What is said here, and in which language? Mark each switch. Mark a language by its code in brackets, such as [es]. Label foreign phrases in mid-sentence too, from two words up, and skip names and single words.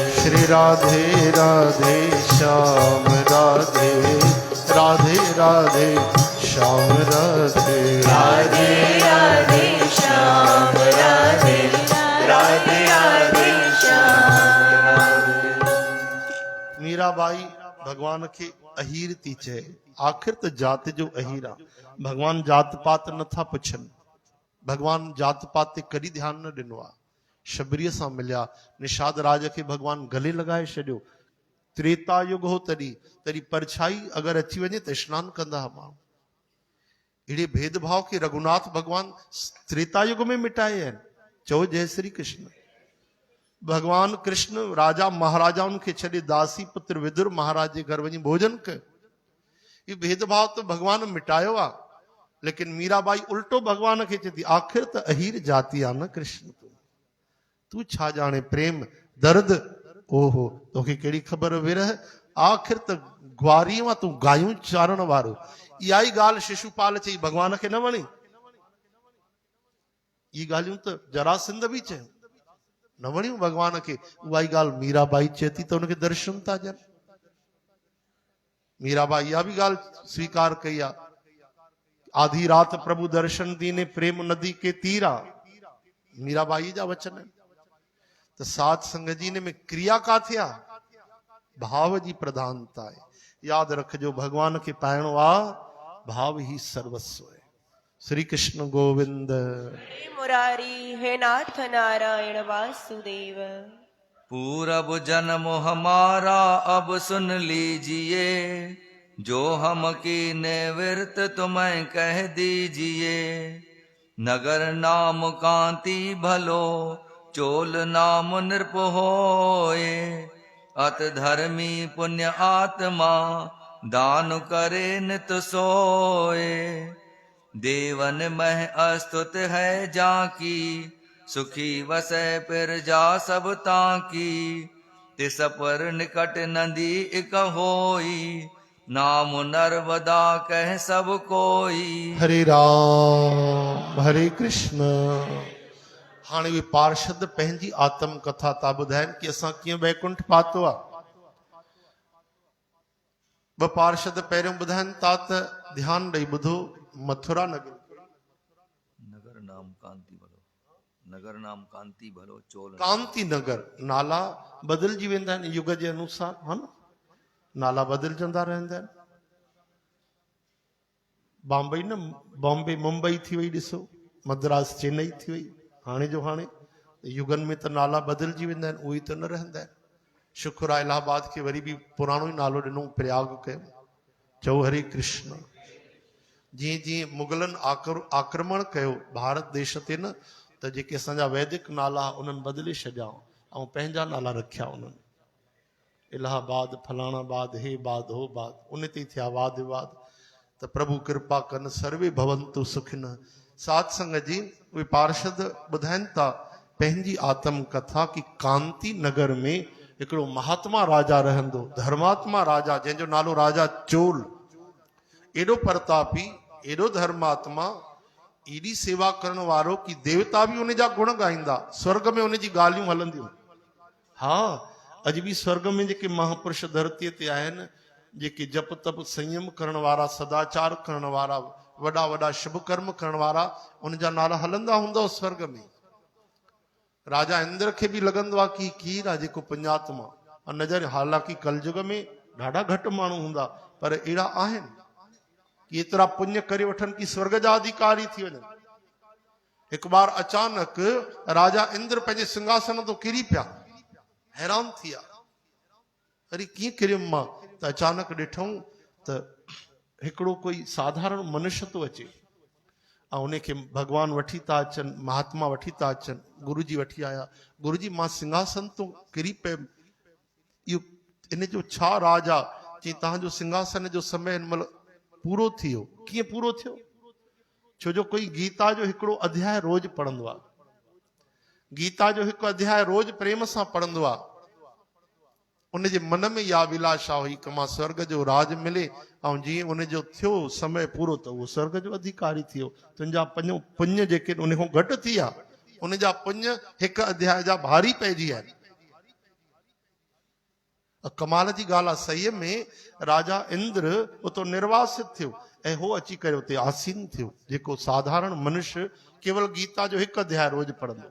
[hi] श्री राधे राधे श्याम राधे राधे राधे श्याम राधे। राधे राधे श्याम राधे राधे राधे श्याम राधे। [sd] मीराबाई भगवान के अहीर थी चए, आखिर तो जात जो अहीरा। भगवान जात पात नथा पुछन, भगवान जात पात ते कॾहिं ध्यान न ॾिनो आहे। शबरीअ सां मिलिया, निषाद राज खे भगवान गले लगाए छॾियो। त्रेता युग हो तॾहिं परछाई अगरि अची वञे त स्नान कंदा हुआ माण्हू। अहिड़े भेदभाव खे रघुनाथ भगवान त्रेता युग में मिटाए आहिनि। चओ जय श्री कृष्ण। भगवान कृष्ण राजा महाराजाउनि खे छॾे दासी पुत्र विदुर महाराज जे घर वञी भोजन कयो। ये भेदभाव तो भगवान मिटायो आहे, लेकिन मीराबाई उल्टो भगवान खे चए थी, आखिर त अहीर जाती आहे न कृष्ण, तू छा ॼाणे प्रेम दर्द। ओहो तोखे कहिड़ी ख़बर विरह, आखिर त ग्वारी मां तूं गायूं चारण वारो। इहा ई ॻाल्हि शिशुपाल चई, भगवान खे न वणी। ई ॻाल्हियूं त जरासंध बि चयो, न वणियूं भगवान खे। उहा ई ॻाल्हि मीराबाई चए थी त हुनखे दर्शन था ॾियनि। मीराबाई इहा बि ॻाल्हि स्वीकार कई आहे, [hi] आधी रात प्रभु दर्शन दीने प्रेम नदी के तीरा। [sd] मीराबाई जा वचन आहिनि। त साध संग जी में क्रिया काथे आहे, भाव जी प्रधानता आहे। यादि रखिजो भगवान खे पाइणो आहे, [hi] भाव ही सर्वस्व है। श्री कृष्ण गोविंद। हे मुरारी हे नाथ नारायण वासुदेव। पूरब जन्म हमारा अब सुन लीजिए, जो हम की निवृत्त तुम्हें कह दीजिए। नगर नाम कांति भलो, चोल नाम नृप होए। अत धर्मी पुण्य आत्मा, दान करे नित सोए। देवन मह अस्तुत है जाकी, सुखी वसै पिर जा सब ताकी। तिस पर निकट नदी इक होई, नाम नर्मदा कह सब कोई। हरे राम हरे कृष्ण। [sd] हाणे वे पार्षद पंहिंजी आत्म कथा था ॿुधाइनि कि असां कीअं वैकुंठ पातो आहे। ॿ पार्षद पहिरियों ॿुधाइनि था त ध्यानु ॾेई ॿुधो। मथुरा नगर, [hi] नगर नाम कांति भलो, नगर नाम कांति भलो चोल। [sd] कांति नगर, नाला बदिलजी वेंदा आहिनि युग जे अनुसार, हा न, नाला बदिलजंदा रहंदा आहिनि। बॉम्बे न, बॉम्बे मुंबई थी वई, ॾिसो मद्रास चेन्नई थी वई। हाणे जो हाणे युगनि में त नाला बदिलजी वेंदा आहिनि, उहे त न रहंदा आहिनि। शुक्र आहे इलाहाबाद खे वरी बि पुराणो ई नालो ॾिनो, प्रयाग कयो। चओ हरे कृष्ण। जीअं जीअं मुगलनि आक्रमण कयो भारत देश ते न, त जेके असांजा वैदिक नाला उन्हनि बदिले छॾिया ऐं पंहिंजा नाला रखिया उन्हनि। इलाहाबाद फलाणाबाद, हे बाद हो बाद, उन ते थिया वाद विवाद। त प्रभु कृपा कन, [sa] सर्वे भवंतु सुखिन। [sd] साध संगत जी उहे पार्षद ॿुधाइनि था पंहिंजी आत्म कथा कि कांति नगर में हिकिड़ो महात्मा राजा रहंदो, धर्मात्मा राजा, जंहिंजो नालो राजा चोल। एॾो प्रतापी, एॾो धर्मात्मा, एॾी सेवा करण वारो कि देवता बि उन जा गुण गाईंदा, स्वर्ग में उन जी ॻाल्हियूं हलंदियूं। हा, अॼु बि स्वर्ग में जेके महापुरुष धरतीअ ते आहिनि, जेके जप तप संयम करण वारा, सदाचार करण वारा, वॾा वॾा शुभ कर्म करण वारा, उन जा नाला हलंदा हूंदा स्वर्ग में। राजा इंद्र खे बि लॻंदो आहे कि कीर आहे जेको पुण्यात्मा नज़र। हालांकि कलयुग में ॾाढा घटि माण्हू हूंदा, पर अहिड़ा आहिनि कि एतिरा पुण्य करे वठनि कि स्वर्ग जा अधिकारी थी वञनि। हिकु बार अचानक राजा इंद्र पंहिंजे सिंहासन तो किरी पिया, हैरान थी विया, अरे कीअं किरियुमि मां? त अचानक ॾिठऊं त हिकिड़ो कोई साधारण मनुष्य तो अचे, ऐं उनखे भॻवान वठी था अचनि, महात्मा वठी था अचनि, गुरु जी वठी आया। गुरु जी मां सिंघासन तो किरी पियुमि, इहो इन जो छा राज आहे? चई तव्हांजो सिंघासन जो समय हिन महिल पूरो थी वियो। कीअं पूरो थियो? छो जो कोई गीता जो हिकिड़ो अध्याय रोज पढ़ंदो आहे, गीता जो हिकु अध्याय रोज प्रेम सां पढ़ंदो आहे, उनजे मन में इहा अभिलाषा हुई कि मां स्वर्ग जो राज मिले, ऐं जीअं उनजो थियो समय पूरो त उहो स्वर्ग जो अधिकारी थी वियो। तुंहिंजा पुण्य जेके उन खां घटि थी विया, उनजा पुण्य हिकु अध्याय जा भारी पइजी विया आहिनि। कमाल जी ॻाल्हि आहे, सही में राजा इंद्र उतो निर्वासित थियो ऐं हो अची करे उते आसीन थियो, जेको साधारण मनुष्य केवल गीता जो हिकु अध्याय रोज पढ़ंदो।